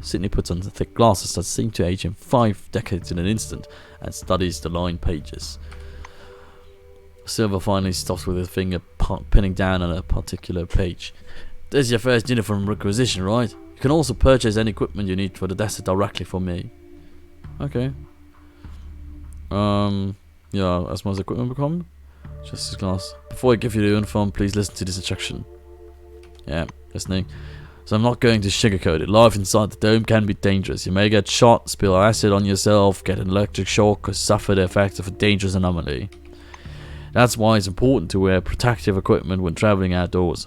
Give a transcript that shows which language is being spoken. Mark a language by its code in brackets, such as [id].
[en] Sydney puts on the thick glasses that seem to age him 5 decades in an instant and studies the lined pages. Silver finally stops with his finger pinning down on a particular page. This is your first uniform requisition, right? You can also purchase any equipment you need for the desert directly from me. Okay. [de] Ja, erstmal das Equipment bekommen. [en] Just this class. Before I give you the uniform, please listen to this instruction. Yeah, listening. So I'm not going to sugarcoat it. Life inside the dome can be dangerous. You may get shot, spill acid on yourself, get an electric shock, or suffer the effects of a dangerous anomaly. That's why it's important to wear protective equipment when traveling outdoors.